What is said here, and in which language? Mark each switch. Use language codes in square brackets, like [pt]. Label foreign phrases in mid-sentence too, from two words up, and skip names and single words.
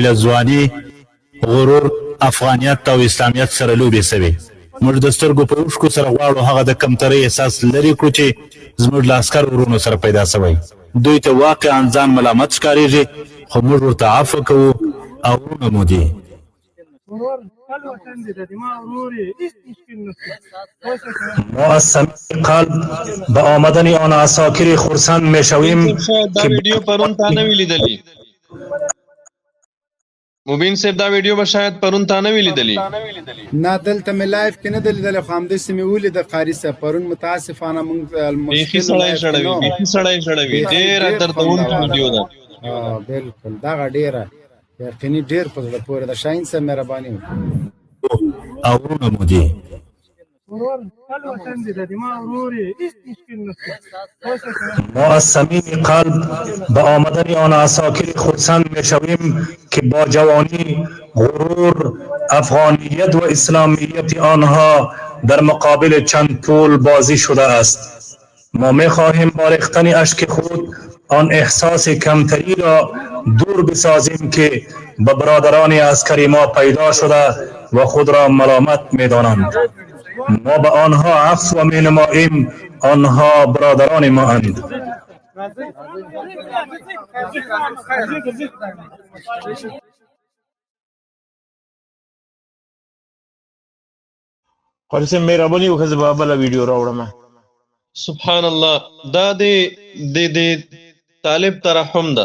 [ps] له ځواني غرور افغانیت او اسلامیت سره لوبې سوي موږ د سترګو په اوښکو سره غواړو هغه د کمترۍ احساس لرې کړو چې زموږ له عسکر ورونو سره پیدا سوی دوی ته واقعا ځان ملامت ښکارېږي خو موږ ورته عفو کوو او ورونه مو دي [fa] ما از صمیم قلب به آمدن آن عساکر خرسند میشویم [ps] دا ویډیو پرون تا نه وی لیدلی مبین صاحب دا ویډیو به شاید پرون تا نه وی لیدلی نه دلته مې لایف کې نه دی لیدلی خو همداسې مې ولیده قاري صاحب پرون متاسفانه موږ بیخي سړی شړوي ډېره دردونکې ویډیو ده بالکل دغه ډېره یقیني ډېر په زړه پورې ده شاهین صاحب مهرباني وکړئ او ورونه مو دي [fa] ما از صمیم قلب به آمدن آن عساکر خرسند میشویم که با جوانی غرور افغانیت و اسلامیت آنها در مقابل چند پول بازی شده است. ما می خواهیم با ریختن اشک خود آن احساس کمتری را دور بسازیم که به برادران عسکری ما پیدا شده و خود را ملامت می دانند. ما به آنها عفو می نماییم، آنها برادران ما اند. [ps] قاری صاحب مهرباني وکړه زه به بله ویډیو راوړم. [ar] سبحان الله. [ps] دا د طالب ترحم ده.